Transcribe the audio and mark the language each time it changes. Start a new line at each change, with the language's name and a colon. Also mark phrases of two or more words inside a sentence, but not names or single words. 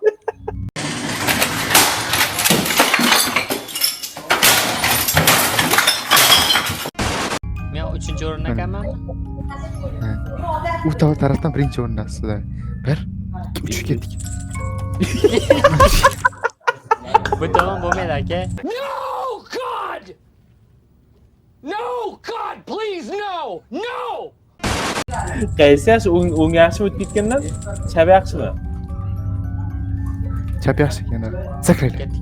Uzbek: Men 3-o'rinda ekanman. U tarafdan birinchi o'rindasizlar. 1, 2, 3 ketdik. Bu tamam bo'lmaydi aka.
English: No, God, please, no.
Uzbek: Qaysi yaxshi? O'ng yaxshimi o'tib ketgandan? Chap yaxshimi? Chap yaxshi ekan. Sakranglar.